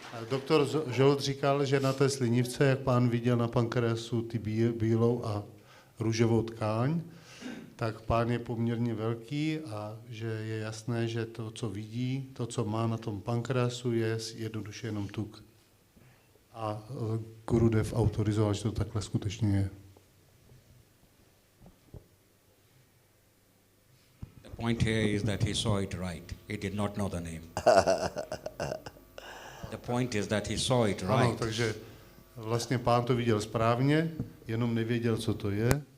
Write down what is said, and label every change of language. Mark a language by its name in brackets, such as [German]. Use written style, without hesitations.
[Czech] Doktor Žolt říkal, že na té slinivce, jak pán viděl na pankreasu ty bílou a růžovou tkáň, tak pán je poměrně velký a že je jasné, že to, co vidí, to, co má na tom pankreasu, je jednoduše jenom tuk. A Gurudev autorizoval, že to takhle skutečně je. [English] The point here is that he saw it right. He did not know the name. The point is that he saw it right. [Czech] Ano, takže vlastně pán to viděl správně, jenom nevěděl, co to je.